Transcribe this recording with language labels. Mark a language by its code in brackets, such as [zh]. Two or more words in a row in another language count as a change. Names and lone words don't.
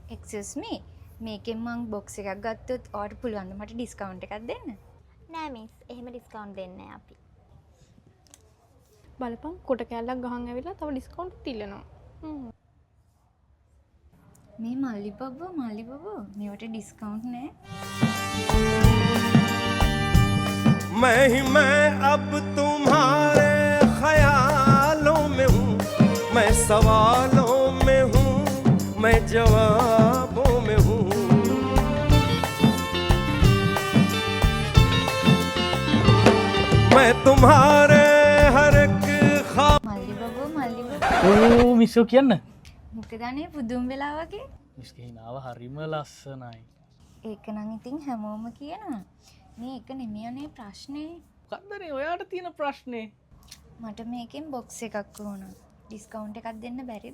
[en] excuse me [si] මේකෙන් මං බොක්ස් එකක් ගත්තොත් ඔයාලට පුළුවන් ද මට ඩිස්කවුන්ට් එකක් දෙන්න? නෑ මිස් එහෙම ඩිස්කවුන්ට් දෙන්නේ නෑ අපි. බලපන් කොට කෑල්ලක් ගහන් ඇවිල්ලා තව ඩිස්කවුන්ට් තිල්ලනවා. මේ මල්ලි බබ්බෝ මේවට ඩිස්කවුන්ට් නෑ. [hi] मैं ही मैं अब तुम्हारे ख्यालों में हूँ मैं सवालों में हूँ मैं जवाबों में हूँ मैं तुम्हारे हर एक ख्वाब [si] මල්ලි බබ්බෝ ඕ මිස්සෝ කියන්න මොකද අනේ පුදුම වෙලා වගේ? මිස්කේනාව හරිම ලස්සනයි ඒක නම් ඉතින් හැමෝම කියනවා. මේ එක නෙමෙයි අනේ ප්‍රශ්නේ. කන්දනේ ඔයාට තියෙන ප්‍රශ්නේ මට මේකෙන් බොක්ස් එකක් ඕන. ඩිස්කවුන්ට් එකක් දෙන්න බැරිද?